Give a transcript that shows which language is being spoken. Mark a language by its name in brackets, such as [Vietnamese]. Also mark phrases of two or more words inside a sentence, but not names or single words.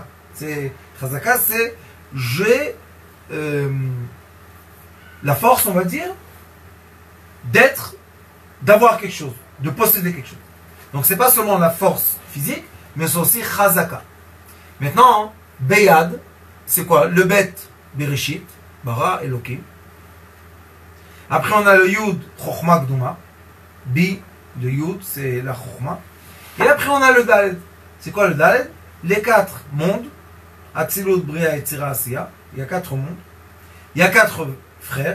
[French] Chazaka, c'est j'ai la force, on va dire, d'avoir quelque chose, de posséder quelque chose. Donc c'est pas seulement la force physique, mais c'est aussi chazaka. Maintenant, beyad, c'est quoi? Le bet, [Hebrew] בראשית, ברא, אלוקים. [French] Après on a le yud, [Hebrew] חכמה גדומה. [French] Bi, le yud, c'est la chokhma. Et après on a le daled. C'est quoi le daled? Les 4 mondes. Atzilut, Bria et [Hebrew] יצירה עשיה. [French] Il y a 4 mondes. Il y a 4 frères.